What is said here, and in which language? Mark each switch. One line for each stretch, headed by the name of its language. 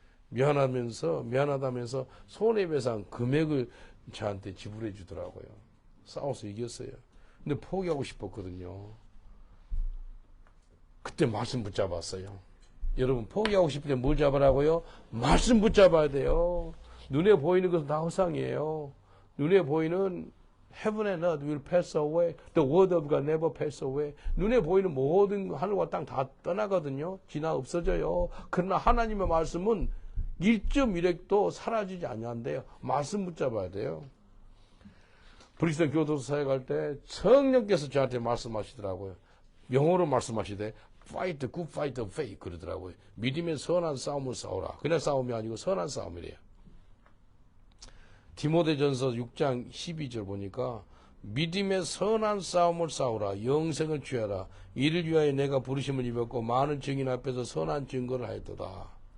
Korean: 미안하다면서 손해배상 금액을 저한테 지불해 주더라고요. 싸워서 이겼어요. 근데 포기하고 싶었거든요. 그때 말씀 붙잡았어요. 여러분, 포기하고 싶을 때 뭘 잡으라고요? 말씀 붙잡아야 돼요. 눈에 보이는 것은 다 허상이에요. 눈에 보이는
English: Heaven and earth will pass away. The word of God never pass away.
Korean: 눈에 보이는 모든 하늘과 땅 다 떠나거든요. 지나 없어져요. 그러나 하나님의 말씀은 1.1핵도 사라지지 않는데요. 말씀 붙잡아야 돼요. 브리스턴 교도소 사역할 때 성령께서 저한테 말씀하시더라고요. 영어로 말씀하시되 fight the good fight of faith 그러더라고요. 믿음의 선한 싸움을 싸우라. 그냥 싸움이 아니고 선한 싸움이래요. 디모데전서 6장 12절 보니까 믿음의 선한 싸움을 싸우라. 영생을 취하라. 이를 위하여 내가 부르심을 입었고 많은 증인 앞에서 선한 증거를 하였도다.